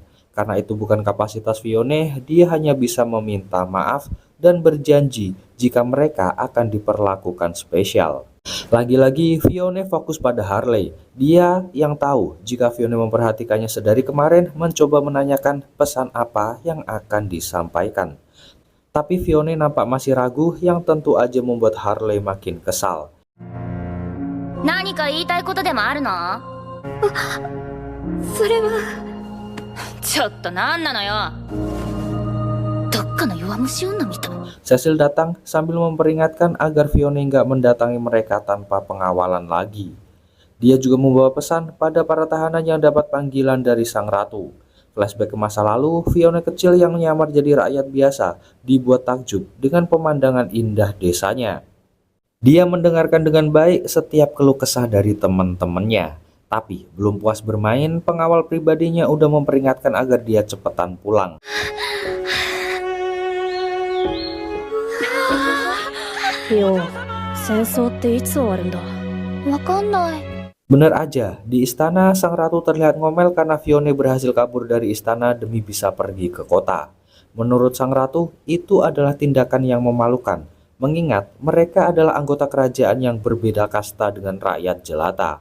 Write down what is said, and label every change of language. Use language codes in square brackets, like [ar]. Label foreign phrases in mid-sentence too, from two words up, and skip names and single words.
[id] Karena itu bukan kapasitas Fiona, dia hanya bisa meminta maaf dan berjanji jika mereka akan diperlakukan spesial. Lagi-lagi Fiona fokus pada Harley. Dia yang tahu jika Fiona memperhatikannya sedari kemarin, mencoba menanyakan pesan apa yang akan disampaikan. Tapi Fiona nampak masih ragu, yang tentu aja membuat Harley makin kesal. [ja] 何か言いたいことでもあるの？それはちょっと何なのよ。どっかの弱虫女みたい。 [id] Cecil datang sambil memperingatkan agar Fiona nggak mendatangi mereka tanpa pengawalan lagi. Dia juga membawa pesan pada para tahanan yang dapat panggilan dari sang ratu. Flashback ke masa lalu, Fiona kecil yang nyamar jadi rakyat biasa dibuat takjub dengan pemandangan indah desanya. Dia mendengarkan dengan baik setiap keluh kesah dari teman-temannya. Tapi belum puas bermain, pengawal pribadinya udah memperingatkan agar dia cepetan pulang. [ja] よ、戦争っていつ終わるんだ。わかんない。 [id] Benar aja, di istana sang ratu terlihat ngomel karena Fiona berhasil kabur dari istana demi bisa pergi ke kota. Menurut sang ratu, itu adalah tindakan yang memalukan. Mengingat mereka adalah anggota kerajaan yang berbeda kasta dengan rakyat jelata.